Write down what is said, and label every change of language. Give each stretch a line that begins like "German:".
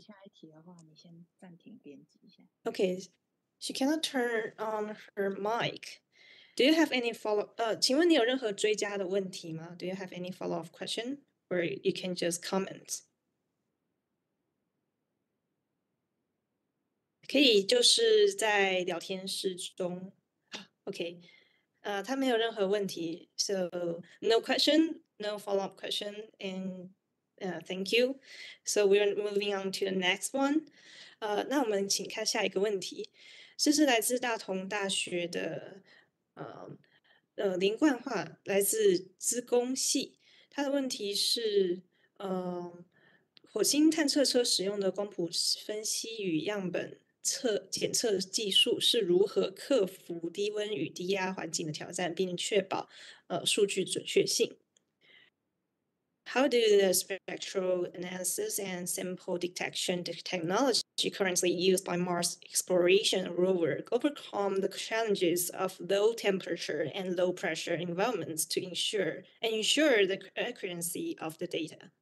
Chinese: 下一题的话，你先暂停编辑一下。
English: Okay, she cannot turn on her mic. Do you have any follow?
Chinese: 请问你有任何追加的问题吗？
English: Do you have any follow-up question, or you can just comment?
Chinese: 可以就是在聊天室中。OK. 他没有任何问题
English: ，so no question, no follow-up question, and thank you. So we're moving on to the next one.
Chinese: 那我们请看下一个问题，这是来自大同大学的林冠化，来自资工系。他的问题是，火星探测车使用的光谱分析与样本检测技术是如何克服低温与低压环境的挑战，并确保数据准确性。
English: How do the spectral analysis and sample detection technology currently used by Mars exploration rover overcome the challenges of low temperature and low pressure environments to ensure the accuracy of the data?